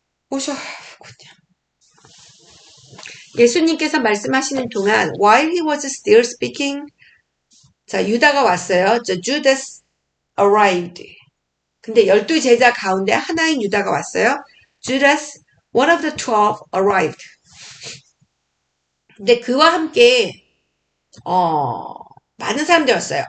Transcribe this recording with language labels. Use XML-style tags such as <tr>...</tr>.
<ko>오셨군요. 예수님께서 말씀하시는 동안</ko> <en>while he was still speaking,</en> <ko>자, 유다가 왔어요.</ko> <en>Judas arrived.</en> <ko>근데 12제자 가운데 하나인 유다가 왔어요.</ko> <en>Judas, one of the 12, arrived.</en> <ko>근데 그와 함께 많은 사람들이 왔어요.</ko>